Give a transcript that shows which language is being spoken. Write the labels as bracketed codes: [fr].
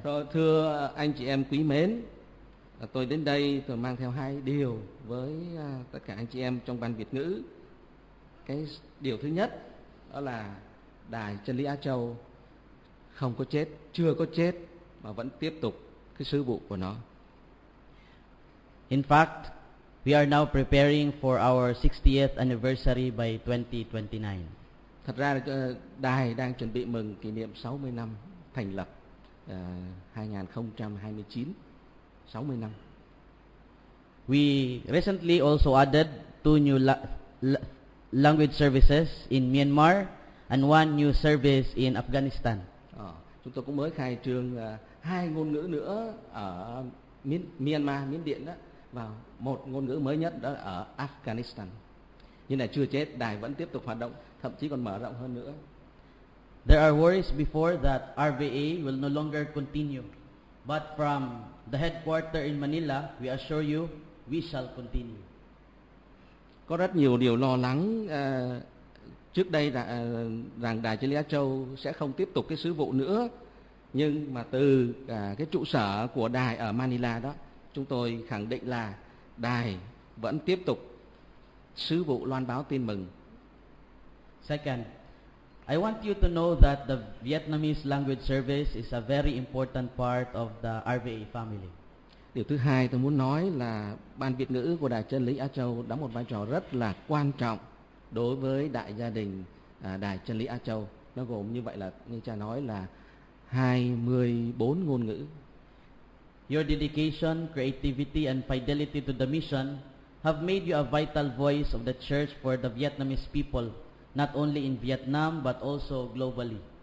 [vi] So, thưa anh chị em quý mến, tôi đến đây tôi mang theo hai điều với tất cả anh chị em trong Ban Việt ngữ. Cái điều thứ nhất đó là Đài Chân Lý Á Châu không có chết, chưa có chết mà vẫn tiếp tục cái sứ vụ của nó. [en] In fact, we are now preparing for our 60th anniversary by 2029. [vi] Thật ra đài đang chuẩn bị mừng kỷ niệm 60 năm thành lập 2029, 60 năm. [en] We recently also added two new language services in Myanmar and one new service in Afghanistan. [vi] Chúng tôi cũng mới khai trương hai ngôn ngữ nữa ở Myanmar, Miến Điện đó, và một ngôn ngữ mới nhất đó ở Afghanistan. Nhưng là chưa chết, đài vẫn tiếp tục hoạt động, thậm chí còn mở rộng hơn nữa. [en] There are worries before that RVA will no longer continue. But from the headquarter in Manila, we assure you, we shall continue. [vi] Có rất nhiều điều lo lắng trước đây rằng Đài Chân Lý Á Châu sẽ không tiếp tục cái sứ vụ nữa. Nhưng mà từ cái trụ sở của đài ở Manila đó, chúng tôi khẳng định là đài vẫn tiếp tục sứ vụ loan báo tin mừng. [en] Second, I want you to know that the Vietnamese Language Service is a very important part of the RVA family. [vi] Điều thứ hai tôi muốn nói là Ban Việt ngữ của Đài Chân Lý Á Châu đóng một vai trò rất là quan trọng đối với đại gia đình Đài Chân Lý Á Châu. Nó gồm như vậy là, như cha nói là 24 ngôn ngữ. [en] Your dedication, creativity and fidelity to the mission have made you a vital voice of the church for the Vietnamese people, not only in Vietnam but also globally.